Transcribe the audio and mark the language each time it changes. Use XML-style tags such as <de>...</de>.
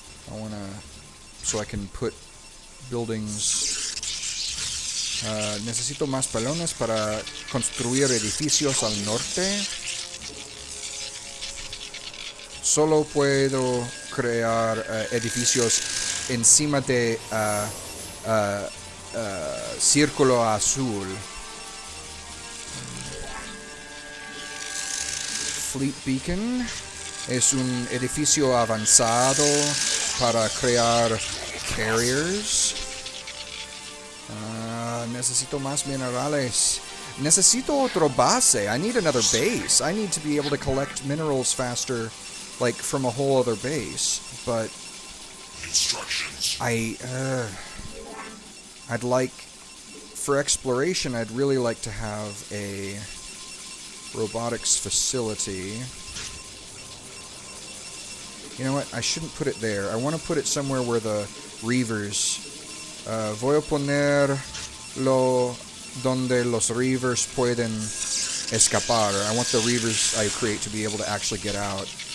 <en>I wanna, so I can put buildings.</en> <es>Necesito más pylons para construir edificios al norte. Solo puedo crear edificios encima de círculo azul. Fleet Beacon es un edificio avanzado para crear carriers. Necesito más minerales. Necesito otro base.</es> <en>I need another base. I need to be able to collect minerals faster like from a whole other base, but Instructions. I'd like, for exploration, I'd really like to have a robotics facility. You know what? I shouldn't put it there. I want to put it somewhere where the Reavers.</en> <es>Voy a ponerlo donde los Reavers pueden escapar.</es> <en>I want the Reavers I create to be able to actually get out.</en>